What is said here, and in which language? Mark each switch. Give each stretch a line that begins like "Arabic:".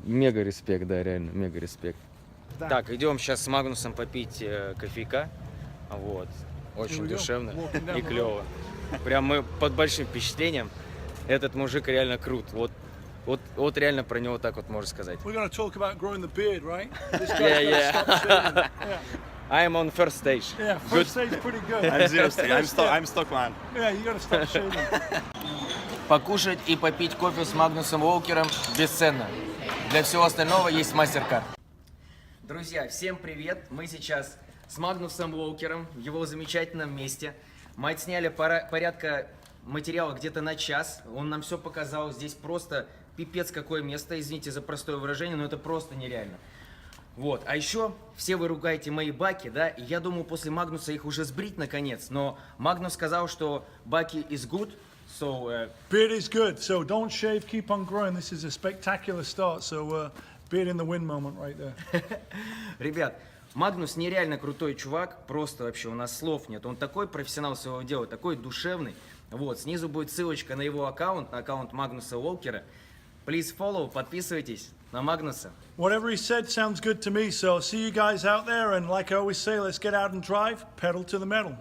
Russian: мега респект, да, реально, мега респект. Так, идем сейчас с Магнусом попить кофейка. Вот. Очень душевно и клево. Прям мы под большим впечатлением. Этот мужик реально крут. Вот реально про него так вот можно сказать.
English: We're going to talk about growing the beard, right? This Yeah, guy's yeah. gotta stop shaving. Yeah. I am on first stage. Yeah, first stage pretty good. I'm zero stage. I'm stock man. Yeah, you got to stop shaving.
Russian: Покушать и попить кофе с Магнусом Уолкером бесценно. Для всего остального есть мастер-карт. Друзья, всем привет! Мы сейчас с Магнусом Уолкером в его замечательном месте. Мы отсняли порядка материала где-то на час. Он нам все показал. Здесь просто пипец какое место. Извините за простое выражение, но это просто нереально. Вот, а еще все вы ругаете мои баки, да, и я думаю, после Магнуса их уже сбрить наконец, но Магнус сказал, что баки
English: is good, so... Beard is good, so don't shave, keep on growing. This is a spectacular start, so beard in the wind moment right there.
Russian: Ребят, Магнус нереально крутой чувак, просто вообще у нас слов нет, он такой профессионал своего дела, такой душевный. Вот, снизу будет ссылочка на его аккаунт, на аккаунт Магнуса Уолкера.
English: Please follow,
Russian: подписывайтесь на Магнуса.
English: Whatever he said sounds good to me, so see you guys out there, and like I always say, let's get out and drive, pedal to the metal.